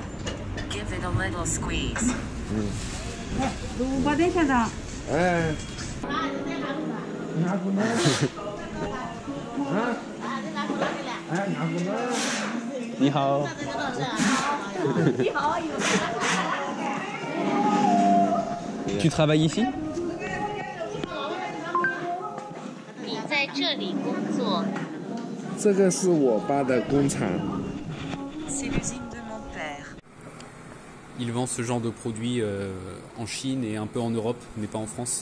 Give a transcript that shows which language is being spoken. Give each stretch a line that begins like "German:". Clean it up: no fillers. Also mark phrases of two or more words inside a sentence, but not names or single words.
Chinese: 5 点先生。哎。
French: 你好。Tu travailles ici?
Chinese: 你在这里工作。这个是我爸的工厂。
French: C'est l'usine de mon père. Il vend ce genre de produits en Chine et un peu en Europe, mais pas en France.